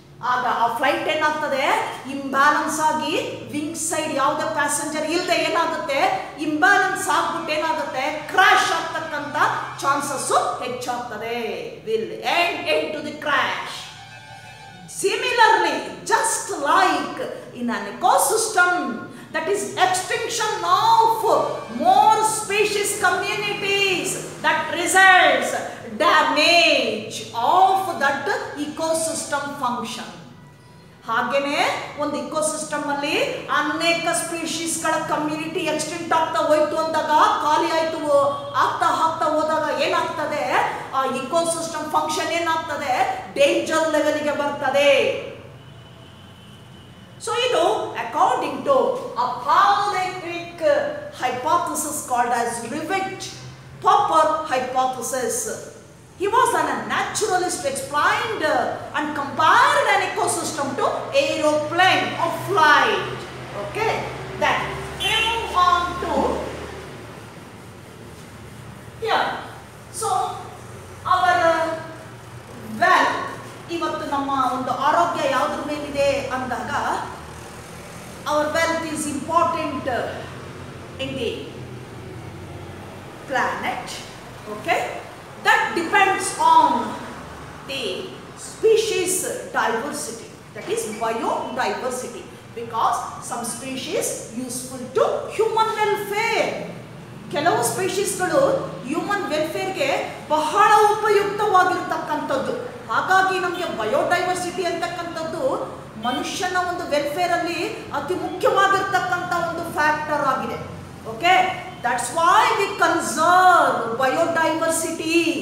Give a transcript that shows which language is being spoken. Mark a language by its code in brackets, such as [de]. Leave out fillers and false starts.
[kn] ಆಗ ಆ ಫ್ಲೈಟ್ ಏನಾಗ್ತದೆ, ಇಂಬ್ಯಾಲೆನ್ಸ್ ಆಗಿ ವಿಂಗ್ ಸೈಡ್ ಯಾವುದೇ ಪ್ಯಾಸೆಂಜರ್ ಇಲ್ಲದೆ ಏನಾಗುತ್ತೆ, ಇಂಬ್ಯಾಲೆನ್ಸ್ ಆಗ್ಬಿಟ್ಟು ಏನಾಗುತ್ತೆ, ಕ್ರಾಶ್ ಆಗ್ತಕ್ಕಂಥ ಚಾನ್ಸಸ್ ಹೆಚ್ಚಾಗ್ತದೆ. [en] Will end into the crash. Similarly, just like in an ecosystem, that is extinction of more species communities, that results damage of that ecosystem function. [kn] ಹಾಗೇನೆ ಒಂದು ecosystem ಅಲ್ಲಿ ಅನೇಕ ಸ್ಪೀಶೀಸ್ ಗಳ ಕಮ್ಯುನಿಟಿ ಎಕ್ಸ್ಟೆಂಟ್ ಆಗ್ತಾ ಹೋಯ್ತು ಅಂದಾಗ, ಖಾಲಿ ಆಯ್ತು ಆಗ್ತಾ ಹೋದಾಗ ಏನಾಗ್ತದೆ, ಆ ಇಕೋಸಿಸ್ಟಮ್ ಫಂಕ್ಷನ್ ಏನಾಗ್ತದೆ, ಡೇಂಜರ್ ಲೆವೆಲ್ಗೆ ಬರ್ತದೆ. ಸೊ ಇದು [en] according to a Paleolithic hypothesis called as Rivett-Popper hypothesis. He was a naturalist, explained and compared an ecosystem to aeroplane or flight. Okay, then we move on to here. So our well, [kn] ಇವತ್ತು ನಮ್ಮ ಒಂದು ಆರೋಗ್ಯ ಯಾವುದ್ರ ಮೇಲಿದೆ ಅಂದಾಗ [en] our wealth is important in the planet. Okay, that depends on the species diversity, that is biodiversity, because some species useful to human welfare. [kn] ಕೆಲವು ಸ್ಪೀಶೀಸ್ಗಳು human ವೆಲ್ಫೇರ್ಗೆ ಬಹಳ ಉಪಯುಕ್ತವಾಗಿರ್ತಕ್ಕಂಥದ್ದು. ಹಾಗಾಗಿ ನಮಗೆ ಬಯೋಡೈವರ್ಸಿಟಿ ಅಂತಕ್ಕಂಥದ್ದು ಮನುಷ್ಯನ ಒಂದು ವೆಲ್ಫೇರ್ ಅಲ್ಲಿ ಅತಿ ಮುಖ್ಯವಾಗಿರ್ತಕ್ಕಂಥ ಒಂದು ಫ್ಯಾಕ್ಟರ್ ಆಗಿದೆ. [en] Okay, that's why we conserve biodiversity.